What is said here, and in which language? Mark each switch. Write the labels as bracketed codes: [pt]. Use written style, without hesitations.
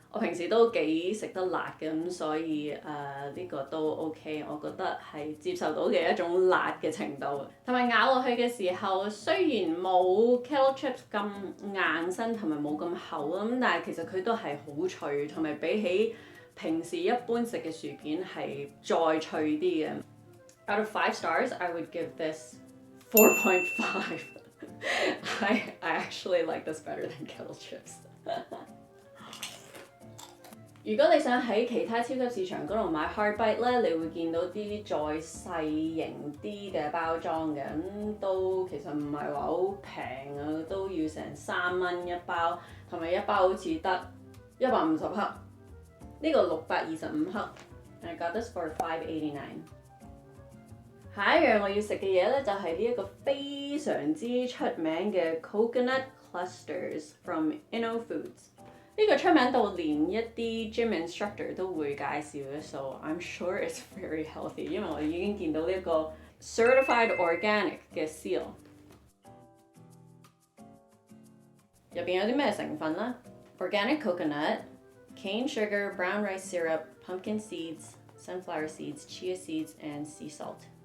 [zh] 我平時都幾食得辣嘅，咁所以呢個都 OK， 我覺得係接受到嘅一種辣嘅程度。同埋咬落去嘅時候，雖然冇 Kettle chips 咁硬身同埋冇咁厚啦，咁但係其實佢都係好脆，同埋比起平時一般食嘅薯片係再脆啲嘅。 [en] Out of 5 stars, I would give this 4.5. I actually like this better than Kettle chips. [zh] 如果你想喺其他超級市場嗰度買 hard bite 咧，你會見到啲再細型啲嘅包裝嘅，咁都其實唔係話好平啊，都要成3蚊一包，同埋一包好似得150克。呢個625克 [en] ，I got this for $5.89。 [zh] 下一樣我要食嘅嘢咧，就係呢一個非常之出名嘅 coconut clusters from InnoFoods。 呢個出名到連一啲 gym instructor 都會介紹嘅， [en] so I'm sure it's very healthy， [zh] 因為我已經見到呢一個 certified organic 嘅 seal。入邊有啲咩成分呢？ [en] Organic coconut, cane sugar, brown rice syrup, pumpkin seeds, sunflower seeds, chia seeds, and sea salt.